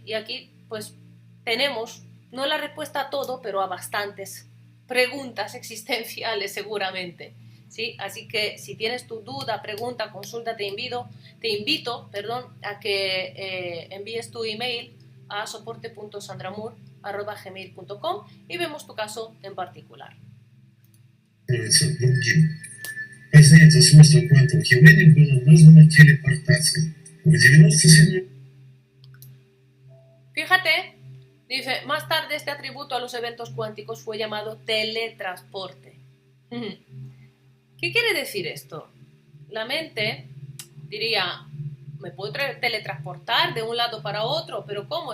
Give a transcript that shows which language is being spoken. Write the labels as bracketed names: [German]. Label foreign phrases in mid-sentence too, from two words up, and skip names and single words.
[Spanish] Y aquí, pues, tenemos, no la respuesta a todo, pero a bastantes preguntas existenciales seguramente, ¿sí? Así que si tienes tu duda, pregunta, consulta, te invito, a que envíes tu email a soporte.sandramur@gmail.com y vemos tu caso en particular. [Russian] Познание свойства квантовых явлений было названо телепортацией. В 97... [Spanish] Fíjate, dice, más tarde este atributo a los eventos cuánticos fue llamado teletransporte. ¿Qué quiere decir esto? La mente diría, me puedo teletransportar de un lado para otro, pero ¿cómo?